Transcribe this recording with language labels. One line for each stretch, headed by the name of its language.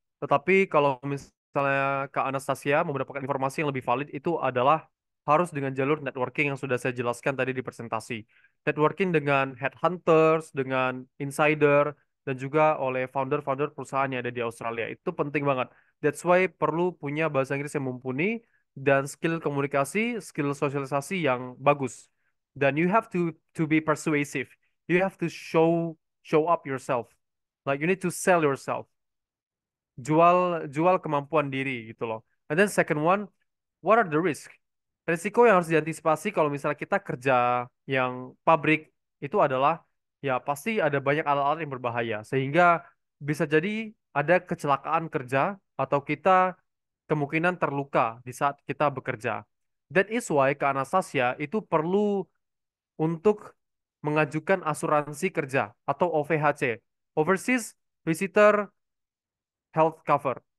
Indonesian: Tetapi kalau misalnya Kak Anastasia mau mendapatkan informasi yang lebih valid itu adalah harus dengan jalur networking yang sudah saya jelaskan tadi di presentasi. Networking dengan headhunters, dengan insider, dan juga oleh founder-founder perusahaan yang ada di Australia. Itu penting banget.
English: That's why
Indonesian: perlu punya bahasa Inggris yang mumpuni dan skill komunikasi, skill sosialisasi yang bagus. Dan
English: you have to be persuasive. You have to show up yourself. Like you need to sell yourself.
Indonesian: Jual kemampuan diri gitu loh.
English: And then second one, what are the risk?
Indonesian: Risiko yang harus diantisipasi kalau misalnya kita kerja yang pabrik itu adalah ya pasti ada banyak alat-alat yang berbahaya sehingga bisa jadi ada kecelakaan kerja atau kita kemungkinan terluka di saat kita bekerja.
English: That is why
Indonesian: ke Anastasia itu perlu untuk mengajukan asuransi kerja atau OVHC, Overseas Visitor Health Cover.